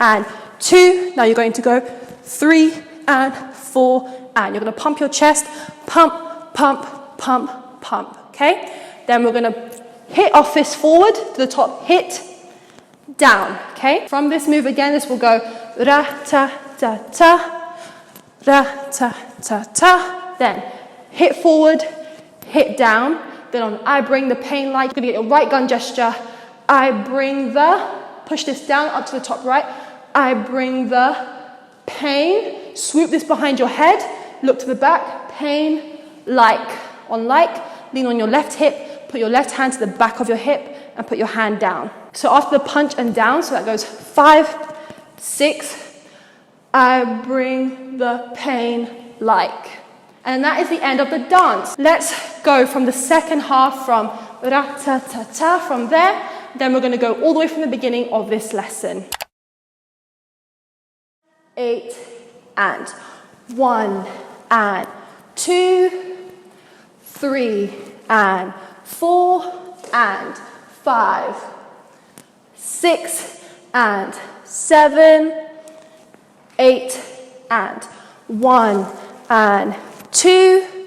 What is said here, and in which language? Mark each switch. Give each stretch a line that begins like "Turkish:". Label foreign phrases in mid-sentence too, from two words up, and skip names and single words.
English: Now you're going to go 3 and 4 and. You're gonna pump your chest, pump, pump, pump, pump, okay? Then we're gonna hit our fist forward to the top, hit, down, okay? From this move again, this will go ra-ta-ta-ta, ra-ta-ta-ta, then hit forward, hit down, then on I bring the pain light, you're gonna get your right gun gesture, I bring the, push this down up to the top right, I bring the pain, swoop this behind your head, look to the back, pain, like, on like, lean on your left hip, put your left hand to the back of your hip and put your hand down. So after the punch and down, so that goes 5, 6, I bring the pain like. And that is the end of the dance. Let's go from the second half from ra-ta-ta-ta from there. Then we're gonna go all the way from the beginning of this lesson. 8 and 1 and 2, 3 and 4 and 5, 6 and 7, 8 and 1 and 2,